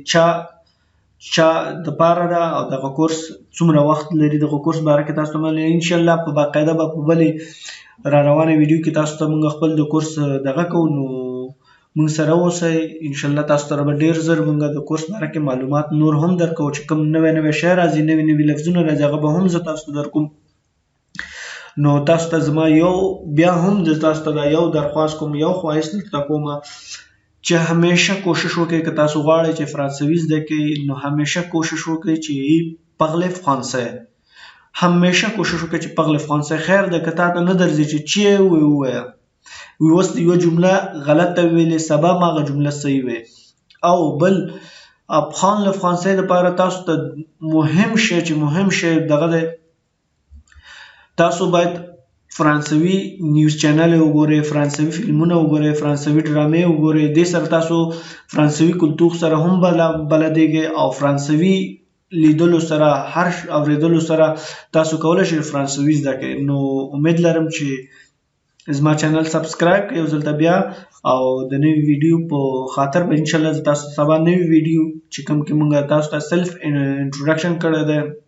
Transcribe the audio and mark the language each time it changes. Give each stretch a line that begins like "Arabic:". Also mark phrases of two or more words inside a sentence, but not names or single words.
Pashto: چا دپاره ده او دغه کورس څومره وخت لري دغه کورس باره کې تاسو ته انشاءالله په باقاعده به په بلې را روانه ویډیو کې تاسو ته موږ خپل د کورس دغه کوو نو موږ سره اوسئ انشاءالله تاسو سره به ډېر ژر موږ د کورس باره کې معلومات نور هم درکوو چې کوم نوی شی راځي نوي لفظونه راځي هغه به هم زه تاسو ته درکوم نو تاسو ته زما بیا هم د تاسو ته دا یو درخواست کوم یو خواهش درته کوم چې همیشه کوشش وکړئ که تاسو غواړئ چې فرانسوي زده کړئ نو همیشه کوشش وکړئ چې
French: parlez français
Pashto: همیشه کوشش وکړئ چې
French: parlez français
Pashto: خیر ده که تا ته نه درځي چې ووایه اوس یوه جمله غلطه ویلې سبا ما هغه جمله صحیح وی او بل
French: apprendre le français
Pashto: دپاره تاسو ته مهم شی دغه دی تاسو باید فرانسوي
English: news channel
Pashto: وګورئ فرانسوي فلمونه وګورئ فرانسوي ډرامې وګورئ دې سره تاسو فرانسوي کلتور سره هم بلدیږئ او فرانسوي لیدلو سره هر اوریدلو سره تاسو کولی شئ فرانسوي زده کړئ نو امید لرم چې زما چینل سبسکرایب کړئ یو ځل ته بیا او د نوي ویډیو په خاطر به انشاءالله زه تاسو سبا نوي ویډیو چې کوم کې موږ تاسو ته
English: self introduction
Pashto: کړی دی